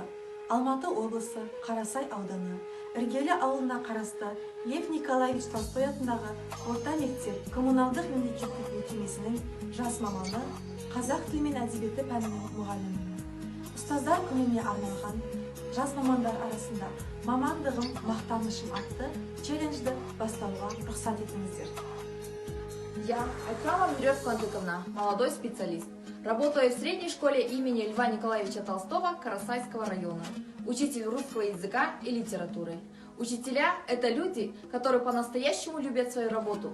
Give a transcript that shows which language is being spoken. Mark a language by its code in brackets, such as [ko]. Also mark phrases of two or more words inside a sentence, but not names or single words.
[kk] Алматы облысы, Қарасай ауданы, Іргелі ауылына қарасты Лев Николаевич Толстой атындағы орта мектеп коммуналдық мемлекеттік мекемесінің жас маманы, қазақ тілі мен әдебиеті пәнінің мұғалімі. Ұстаздар күніне арналған жас мамандар арасында мамандығым мақтанышым атты челленджді бастауға рұқсат етіңіздер. [ru] Я, Айхамова Веревка Антыковна, молодой специалист. Работаю в средней школе имени Льва Николаевича Толстого Карасайского района. Учитель русского языка и литературы. Учителя – это люди, которые по-настоящему любят свою работу.